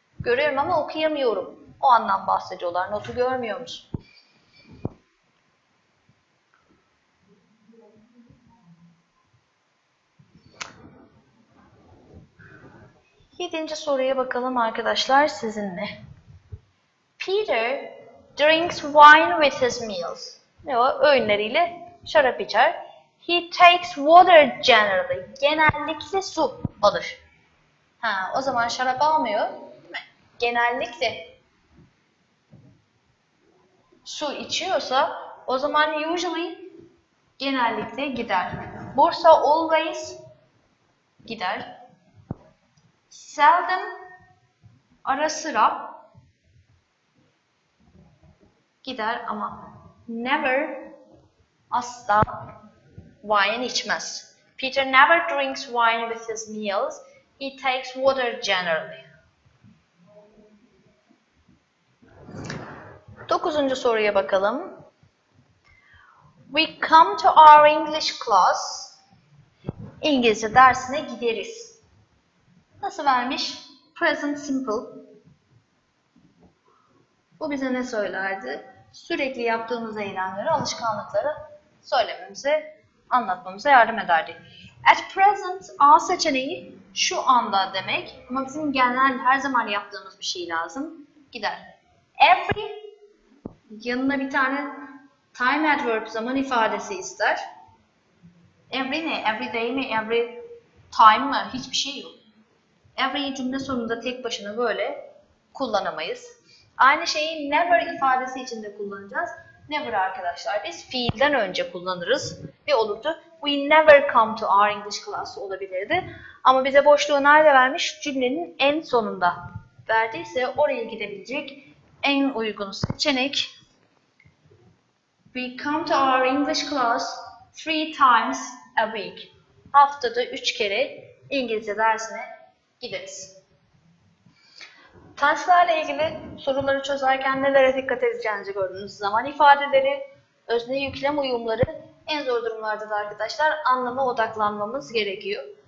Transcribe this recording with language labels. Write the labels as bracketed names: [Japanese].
[Turkish] Görüyorum ama okuyamıyorum. O anlam bahsediyorlar. Notu görmüyor musun? Yedinci soruya bakalım arkadaşlar sizinle. [English] Peter drinks wine with his meals. [Turkish] Ne o? Öğünleriyle şarap içer. [English] He takes water generally. [Turkish] Genellikle su alır. O zaman şarap almıyor, değil mi? Genellikle su içiyorsa o zaman usually genellikle gider. Bursa always gider. Seldom ara sıra gider ama never asla wine içmez. [English] Peter never drinks wine with his meals. He takes water generally. [Turkish] 9. soruya bakalım. [English] We come to our English class. [Turkish] İngilizce dersine gideriz. Nasıl vermiş? [English] Present simple. [Turkish] Bu bize ne söylerdi? Sürekli yaptığımız eylemleri, alışkanlıkları söylememize, anlatmamıza yardım ederdi. [English] At present [Turkish] A seçeneği şu anda demek ama bizim genel her zaman yaptığımız bir şey lazım. Gider. Every yanına bir tane time adverb zaman ifadesi ister. Every ne? [English] Every day [Turkish] mi? [English] Every time [Turkish] mı? Hiçbir şey yok. Every cümle sonunda tek başına böyle kullanamayız. Aynı şeyi never ifadesi için de kullanacağız. Never arkadaşlar biz fiilden önce kullanırız ve olurdu. [English] We never come to our English class [Turkish] olabilirdi. Ama bize boşluğu nerede vermiş? Cümlenin en sonunda verdiyse oraya gidebilecek en uygun seçenek. [English] We come to our English class 3 times a week. [Turkish] Haftada 3 kere İngilizce dersine gideriz. Tenselerle ilgili soruları çözerken nelere dikkat edeceğinizi gördüğünüz zaman ifadeleri, özne yüklem uyumları en zor durumlarda da arkadaşlar anlama odaklanmamız gerekiyor.